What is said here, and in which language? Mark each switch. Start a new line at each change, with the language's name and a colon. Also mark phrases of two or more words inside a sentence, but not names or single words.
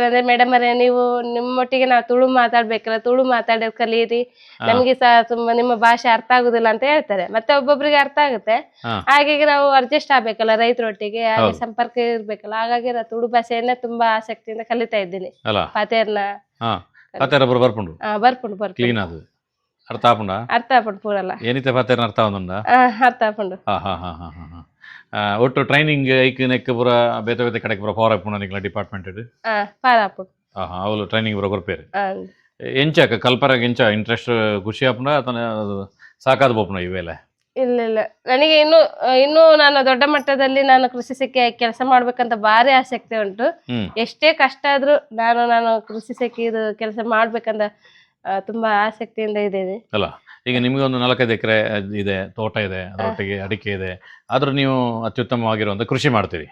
Kannada: ಅಂದ್ರೆ ಮೇಡಮ್ ಅವರೇ, ನೀವು ನಿಮ್ಮೊಟ್ಟಿಗೆ ನಾವು ತುಳು ಮಾತಾಡ್ಬೇಕಲ್ಲ, ತುಳು ಮಾತಾಡೋದು ಕಲೀರಿ, ನಮ್ಗೆ ಸಹ ತುಂಬಾ ನಿಮ್ಮ ಭಾಷೆ ಅರ್ಥ ಆಗುದಿಲ್ಲ ಅಂತ ಹೇಳ್ತಾರೆ. ಮತ್ತೆ ಒಬ್ಬೊಬ್ರಿಗೆ ಅರ್ಥ ಆಗುತ್ತೆ, ಹಾಗಾಗಿ ನಾವು ಅಡ್ಜಸ್ಟ್ ಆಗ್ಬೇಕಲ್ಲ ರೈತರೊಟ್ಟಿಗೆ, ಹಾಗೆ ಸಂಪರ್ಕ ಇರ್ಬೇಕಲ್ಲ. ಹಾಗಾಗಿ ನಾವು ತುಳು ಭಾಷೆಯನ್ನ ತುಂಬಾ ಆಸಕ್ತಿಯಿಂದ ಕಲಿತಾ ಇದ್ದೀನಿ.
Tulu: ಪಾತೇರ್ನ ಬರ್ಪುಂಡು ಕ್ಲೀನ್ ಅದು ಅರ್ಥ ಆಪುಂಡು ಪೂರಲ್ಲ ಏನಿತ್ತೆ ಪಾತೇರ್ನ ಅರ್ಥ ಅರ್ಥ ಆಪುಂಡು. ಒಟ್ಟು ಟ್ರೈನಿಂಗ್ ಐಕ್ ಪೂರ ಬೇತೆ ಕಡೆಗೆ ಪೂರ ಪವರ್ ಆಪುಂಡು ನಿಕ್ಲ ಡಿಪಾರ್ಟ್ಮೆಂಟ್ ಪಾರ ಆಪುಂಡು ಅವಳು ಟ್ರೈನಿಂಗ್ ಪೂರ ಕೊರ್ಪೇರು. ಎಂಚಾಕ ಕಲ್ಪರಾಗ ಎಂಚ ಇಂಟ್ರೆಸ್ಟ್ ಖುಷಿ ಆಪನ ಅಥವಾ ಸಾಕಾದ ಬೋಪನ ಇವೆಲ್ಲ?
Kannada: ಇಲ್ಲ ನನಗೆ ಇನ್ನು ನಾನು ದೊಡ್ಡ ಮಟ್ಟದಲ್ಲಿ ನಾನು ಕೃಷಿ ಸಖಿ ಕೆಲಸ ಮಾಡ್ಬೇಕಂತ ಭಾರಿ ಆಸಕ್ತಿ ಉಂಟು. ಎಷ್ಟೇ ಕಷ್ಟ ಆದ್ರೂ ನಾನು ಕೃಷಿ ಸಖಿ ಇದು ಕೆಲಸ ಮಾಡ್ಬೇಕಂತ ತುಂಬಾ ಆಸಕ್ತಿಯಿಂದ ಇದ್ದೇನೆ. ಅಲ್ಲ, ಈಗ ನಿಮಗೆ ಒಂದು 4-5 ಎಕರೆ ಇದೆ, ತೋಟ ಇದೆ, ಅದರೊಟ್ಟಿಗೆ ಅಡಿಕೆ ಇದೆ, ಆದ್ರೂ ನೀವು ಅತ್ಯುತ್ತಮವಾಗಿರುವಂತ ಕೃಷಿ ಮಾಡ್ತೀರಿ.